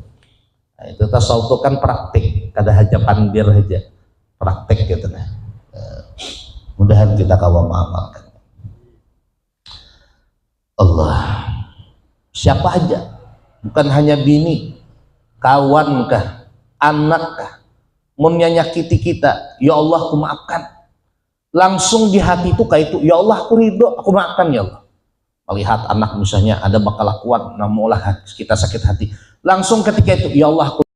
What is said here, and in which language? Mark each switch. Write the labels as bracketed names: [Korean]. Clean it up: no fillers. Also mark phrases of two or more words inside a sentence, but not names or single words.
[Banjar] Nah, itu tasawuf tuh kan praktik, kada aja pandir aja. Praktik gitu nah. Mudahan kita kawan mengamalkan. Allah, siapa aja, bukan hanya bini, kawan kah, anak kah, mun nyakiti kita, [Arabic] يا الله [Banjar] aku maafkan. Langsung di hati itu kayak itu, [Arabic] يا الله [Banjar] aku ridho, aku maafkan [Arabic] يا الله. [Banjar] Melihat anak misalnya ada bakal kuat, namulah kita sakit hati, langsung ketika itu, [Arabic] يا الله [Banjar] aku